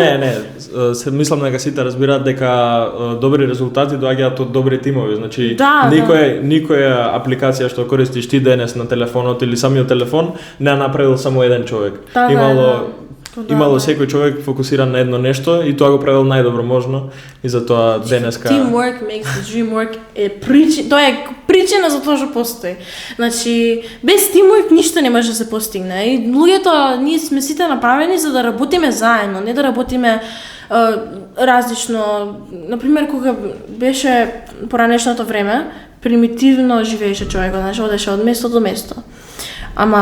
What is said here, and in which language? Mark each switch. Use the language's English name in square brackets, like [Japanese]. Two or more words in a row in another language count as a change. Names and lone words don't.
[Macedonian] Не, мислам дека сите разбираат дека добри резултати доаѓаат од добри тимови. Значи никоја апликација што користиш ти денес на телефонот или самиот телефон не направил само еден човек. Имало секој човек фокусиран на едно нешто и тоа го правил најдобро можно и затоа денеска [English] teamwork makes the dream work [Macedonian] тоа е причина за тоа што постои. Значи без teamwork ништо не може да се постигне. И луѓето ние сме сите направени за да работиме заедно, не да работиме различно. Например, кога беше поранешното време, примитивно живееше човекот, знаеш, одеше од место до место.